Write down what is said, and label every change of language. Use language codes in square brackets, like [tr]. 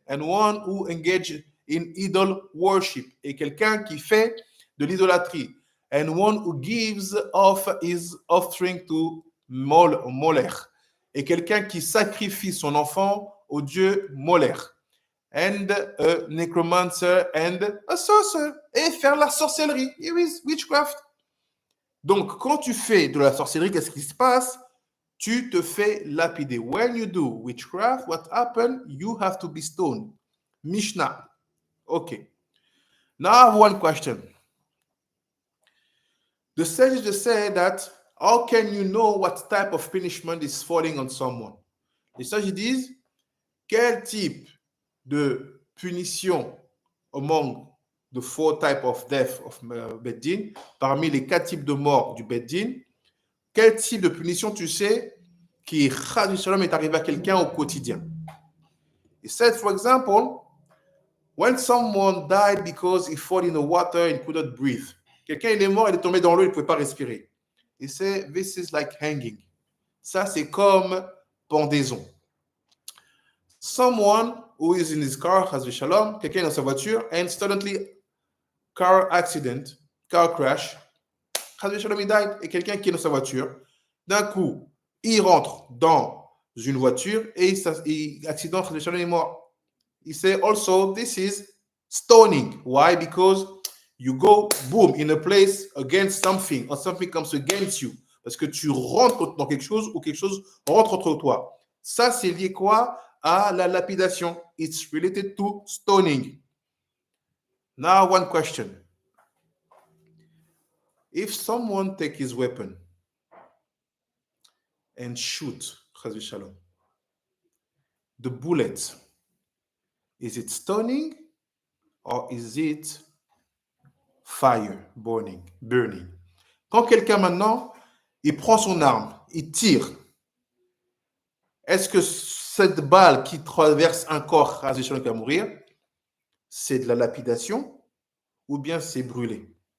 [en] And one who engage in idol worship. [fr] Et quelqu'un qui fait de l'idolâtrie. [en] And one who gives off his offspring to Molech. [fr] Et quelqu'un qui sacrifie son enfant au dieu Molech. [en] And a necromancer and a sorcerer. [fr] Et faire la sorcellerie. [en] Here is witchcraft. [fr] Donc, quand tu fais de la sorcellerie, qu'est-ce qui se passe? Tu te fais lapider. [en] When you do witchcraft, what happens? You have to be stoned. Mishnah. Okay. Now I have one question. The sages say that, how can you know what type of punishment is falling on someone? [fr] Les sages disent, quel type de punition [en] among the 4 types of death of Beddin, [fr] parmi les 4 types de mort du Beddin, quel type de punition tu sais qui est arrivé à quelqu'un au quotidien? [en] He said, for example, when someone died because he fell in the water and couldn't breathe. [fr] Quelqu'un il est mort, il est tombé dans l'eau, il ne pouvait pas respirer. [en] He said, this is like hanging. [fr] Ça, c'est comme pendaison. [en] Someone who is in his car, [fr] quelqu'un est dans sa voiture, [en] and suddenly car accident, car crash, he died, [fr] et quelqu'un qui est dans sa voiture, d'un coup, il rentre dans une voiture et accident, il est mort. [en] He said also, this is stoning. Why? Because you go, boom, in a place against something, or something comes against you. [fr] Parce que tu rentres dans quelque chose ou quelque chose rentre entre toi. Ça, c'est lié quoi? À la lapidation. [en] It's related to stoning. Now, one question. If someone take his weapon and shoot, the bullet, is it stoning or is it fire, burning? [fr] Quand quelqu'un maintenant, il prend son arme, il tire, est-ce que cette balle qui traverse un corps, qui va mourir, c'est de la lapidation ou bien c'est brûlé?